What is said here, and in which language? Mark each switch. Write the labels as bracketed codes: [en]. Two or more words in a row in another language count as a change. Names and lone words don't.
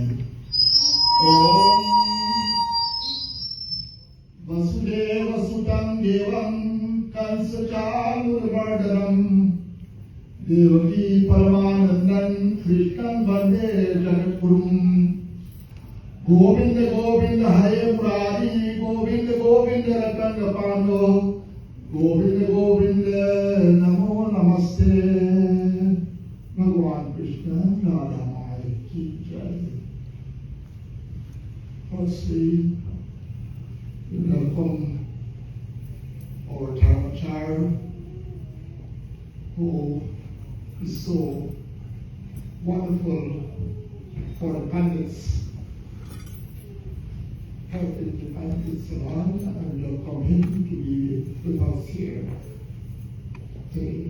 [sa] ओम वसुदेव सुतं देवं कंसचाणूरमर्दनं देवकी परमानंदं कृष्णं वंदे जगद्गुरुं। गोविंद गोविंद हरे मुरारी गोविंद गोविंद रतन पांडो गोविंद गोविंद नमो नमस्ते। [hi] भगवान कृष्ण राधा माई की जय। [en] Firstly, we welcome our Dharmacharya who is so wonderful for the Pandits, helping the Pandits around, and welcome him to be with us here today.